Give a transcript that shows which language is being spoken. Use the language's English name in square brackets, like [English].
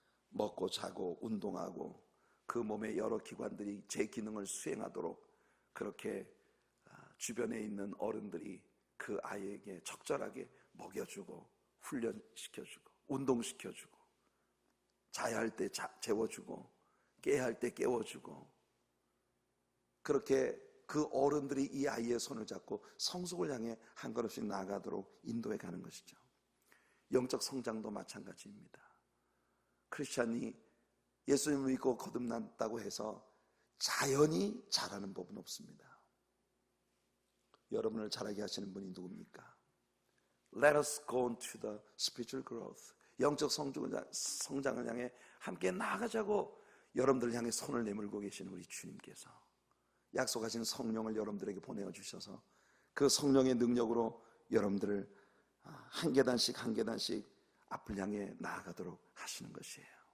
[Korean] 먹고 자고 운동하고 그 몸의 여러 기관들이 제 기능을 수행하도록 그렇게 주변에 있는 어른들이 그 아이에게 적절하게 먹여주고 훈련시켜주고 운동시켜주고, 자야 할 때 재워주고 깨야 할 때 깨워주고, 그렇게 그 어른들이 이 아이의 손을 잡고 성숙을 향해 한 걸음씩 나아가도록 인도해 가는 것이죠. 영적 성장도 마찬가지입니다. 크리스찬이 예수님을 믿고 거듭났다고 해서 자연히 자라는 법은 없습니다. 여러분을 자라게 하시는 분이 누굽니까? [English] Let us go on to the spiritual growth. [Korean] 영적 성장을 향해 함께 나아가자고 여러분들을 향해 손을 내밀고 계시는 우리 주님께서 약속하신 성령을 여러분들에게 보내어 주셔서 그 성령의 능력으로 여러분들을 한 계단씩 한 계단씩 앞을 향해 나아가도록 하시는 것이에요.